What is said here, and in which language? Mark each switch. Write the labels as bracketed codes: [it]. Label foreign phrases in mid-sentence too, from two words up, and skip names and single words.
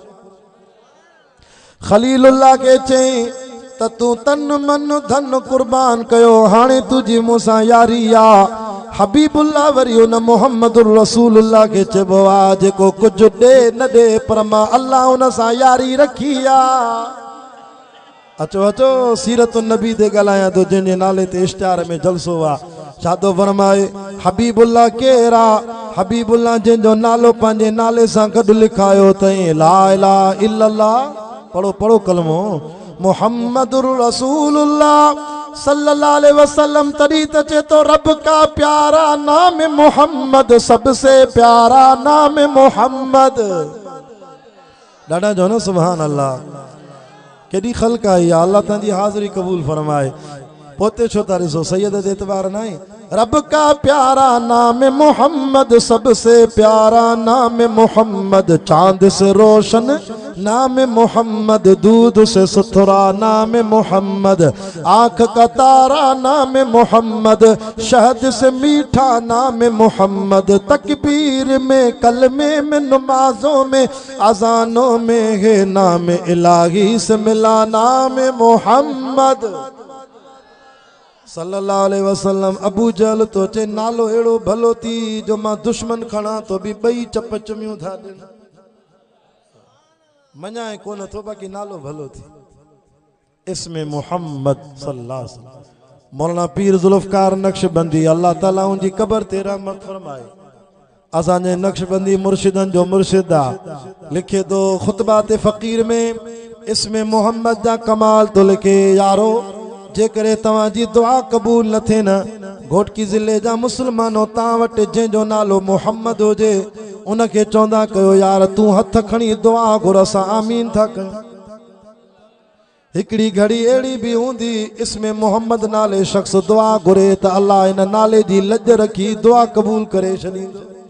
[sd] खलीलुल्लाह खे चई त तूं तन मन धन क़ुर्बान कयो हाणे तुंहिंजी मूंसां यारी आहे हबीबुल्लाह वरी उन [ar] محمد رسول الله [sd] के चइबो आहे जेको कुझु ॾे न ॾे पर मां अल्लाह उन सां यारी रखी आहे। अचो अचो सीरत नबी ते ॻाल्हायां थो जंहिंजे नाले ते इश्तिहार में जलसो आहे। छा थो फरमाए हबीबुल्लाह केरु आहे? हबीबुल्लाह जंहिंजो नालो पंहिंजे नाले सां गॾु लिखायो अथई [ar] لا إله إلا الله. [sd] पढ़ो पढ़ो कलमो [ar] محمد رسول الله صلى الله عليه وسلم. [sd] तॾहिं त चए तो [ur] رب کا پیارا نام محمد، سب سے پیارا نام محمد. [sd] ॾाढा जो न सुभान अल्लाह। केॾी ख़ल्क़ आई आहे, अल्लाह तव्हांजी हाज़िरी क़बूल फरमाए। पोते छो था ॾिसो सैयद ते एतबार न आहे। [ur] رب کا پیارا نام محمد، سب سے پیارا نام محمد. چاند سے روشن نام محمد، دودھ سے ستھرا نام محمد. آنکھ کا تارا نام محمد، شہد سے میٹھا نام محمد. تکبیر میں، کلمے میں، نمازوں میں، اذانوں میں ہے نام الٰہی سے ملا نام محمد [ar] صلى الله عليه وسلم. [sd] अबू जहल तो चे नालो एड़ो भलो थी जो मां दुश्मन खणा तो भी बई चप चमियूं था ॾिन। मञाए कोन थो बाक़ी नालो भलो थी। [ar] اسم محمد صلى الله عليه وسلم. [sd] मौलाना पीर जुल्फकार नक्शबंदी अल्लाह ताला उनजी कब्र ते रहमत फरमाए। असांजे नक्शबंदी मुर्शिदन जो मुर्शिद आहे। लिखे तो खुतबा ते फ़कीर में इसमें मोहम्मद जा कमाल तो लिखे यारो जेकरे तव्हांजी दुआ कबूल न थिए न घोटकी ज़िले जा मुस्लमानो तव्हां वटि जंहिंजो नालो मोहम्मद हुजे उनखे चवंदा कयो यार तूं हथ खणी दुआ घुर असां आमीन था कयूं। हिकिड़ी घड़ी अहिड़ी बि हूंदी इसमें मोहम्मद नाले शख्स दुआ घुरे त अल्लाह इन नाले जी लज रखी दुआ कबूल करे छॾींदो।